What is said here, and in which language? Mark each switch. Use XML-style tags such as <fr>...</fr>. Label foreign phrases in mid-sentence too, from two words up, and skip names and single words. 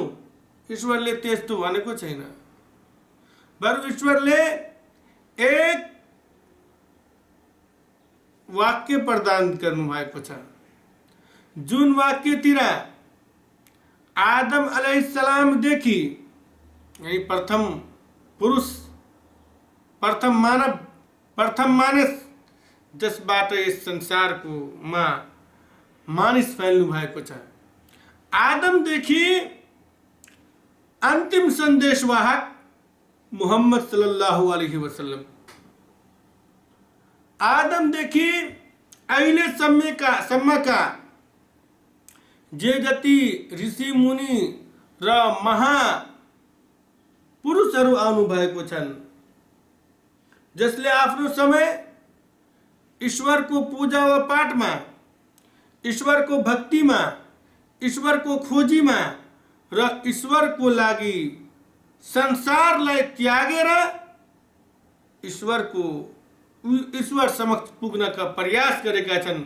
<ne>ईश्वरले त्यस्तो भनेको छैन। बरु ईश्वरले एक वाक्य प्रदान गर्नु भएको छ, जुन वाक्यतिर आदम अलैहिस्सलामदेखि यानी प्रथम पुरुष, प्रथम मानव, प्रथम मानिस, जसबाट यस संसारको मानिस फैल्नु भएको छ, आदमदेखि अन्तिम सन्देशवाहक मुहम्मद</ne> <ar>صلى الله عليه وسلم,</ar> <ne>आदमदेखि अहिलेसम्मका जे जति ऋषि मुनि र महापुरुषहरू आउनु भएको छन्, जसले आफ्नो समय ईश्वरको पूजा व पाठमा, ईश्वरको भक्तिमा, ईश्वरको खोजीमा र ईश्वरको लागि संसारलाई त्यागेर ईश्वर समक्ष पुग्नका प्रयास गरेका छन्।</ne>